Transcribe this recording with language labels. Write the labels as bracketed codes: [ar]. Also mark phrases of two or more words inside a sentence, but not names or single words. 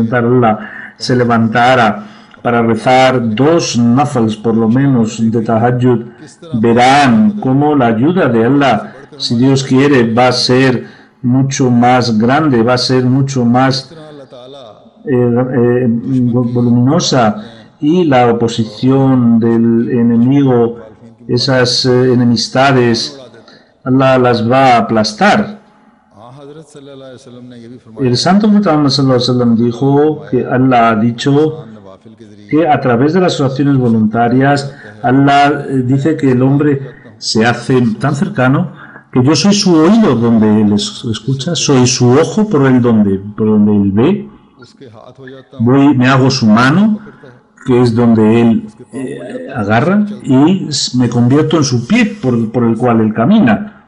[es] a Allah, se levantara para rezar 2 nafals por lo menos de tahajjud, verán cómo la ayuda de Allah, si Dios quiere, va a ser mucho más grande, va a ser mucho más voluminosa, y la oposición del enemigo, esas enemistades, Allah las va a aplastar. El santo Muhammad sallallahu alaihi wasallam dijo que Allah ha dicho que a través de las oraciones voluntarias, Allah dice que el hombre se hace tan cercano que yo soy su oído donde él escucha, soy su ojo por donde él ve, me hago su mano, que es donde él agarra, y me convierto en su pie por el cual él camina.